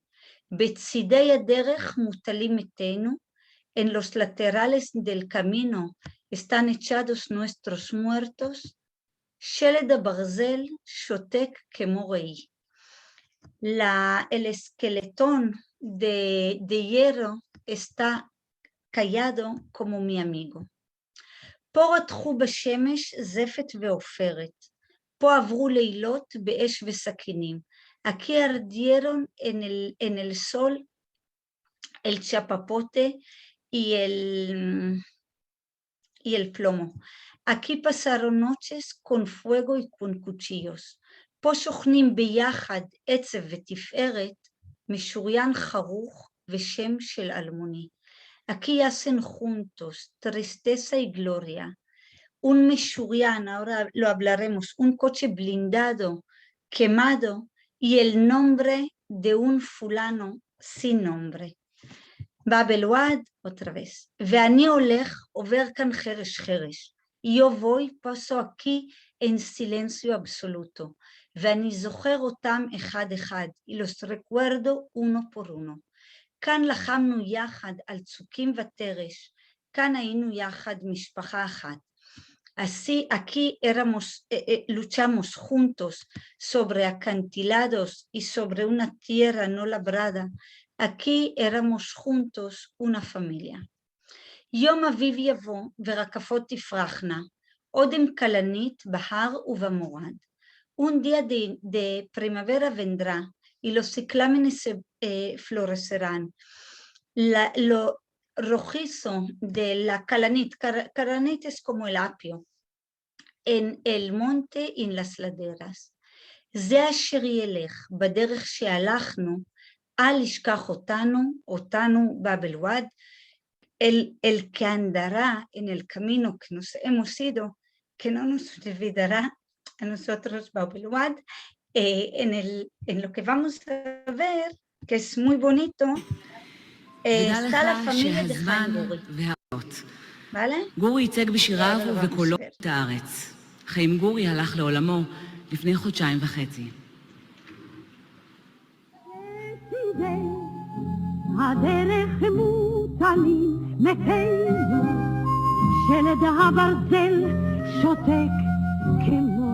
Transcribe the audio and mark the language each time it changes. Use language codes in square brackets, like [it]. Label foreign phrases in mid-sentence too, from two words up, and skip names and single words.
[he] בצדי הדרך מוטלים מתינו, [es] en los laterales del camino están echados nuestros muertos. [he] שלד הברזל שותק כמו רעי, [es] el esqueletón de hierro está callado como mi amigo. [he] פה רתחו בשמש זפת ועופרת, פה עברו לילות באש וסכינים, [es] aquí ardieron en el sol el chapapote y el plomo, aquí pasaron noches con fuego y con cuchillos. [he] פה שוכנים ביחד עצב ותפארת, משוריין חרוך ושם של אלמוני. [es] Aquí hacen juntos tristeza y gloria. Un meshurian, ahora lo hablaremos, un coche blindado, quemado, y el nombre de un fulano sin nombre. Bab el-Wad, otra vez. [he] ואני הולך, עובר כאן חרש חרש. [es] Yo voy, paso aquí en silencio absoluto. [he] ואני זוכר אותם אחד אחד, [es] y los recuerdo uno por uno. [he] כאן לחמנו יחד על צוקים ותרש, כאן היינו יחד משפחה אחת. [es] Así aquí luchamos juntos sobre acantilados y sobre una tierra no labrada. Aquí éramos juntos una familia. [he] יום אביב יבוא ורקפות תפרחנה, אודם כלנית בהר ובמורד. [es] Un día de primavera vendrá y los ciclámenes florecerán. Lo rojizo de la calanit, calanit es como el apio, en el monte y en las laderas. [he] זה אשר ילך בדרך שהלכנו, אל ישכח אותנו בab [es] el-Wad, el que andará en el camino que nos hemos ido, que no nos olvidará a nosotros bab el-Wad. En lo que vamos a ver, que es muy bonito, está la familia de חיים גורי. ¿Vale? [he] גורי ייצג בשיריו ובקולו את הארץ. חיים גורי הלך לעולמו לפני חודשיים וחצי. הדרך מוטלים מתינו, שלד הברזל שותק כמו